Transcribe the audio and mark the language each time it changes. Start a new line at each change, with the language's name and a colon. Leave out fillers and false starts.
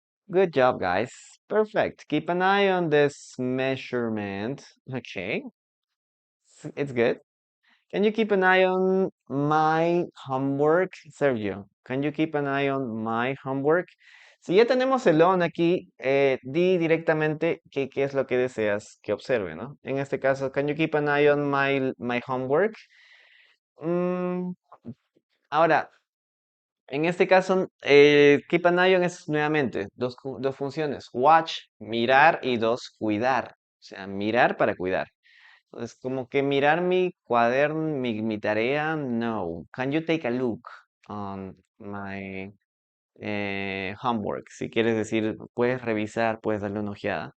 English: Good job, guys. Perfect. Keep an eye on this measurement. Okay. It's good. Can you keep an eye on my homework, Sergio? Can you keep an eye on my homework?
Spanish: Si ya tenemos el on aquí, di directamente qué es lo que deseas que observe, ¿no? En este caso,
English: can you keep an eye on my homework?
Spanish: Mm, ahora, en este caso, keep an eye on es nuevamente dos funciones. Watch, mirar y dos, cuidar. O sea, mirar para cuidar. Entonces, como que mirar mi cuaderno, mi tarea, no.
English: Can you take a look on my homework?
Spanish: Si quieres decir, puedes revisar, puedes darle una ojeada.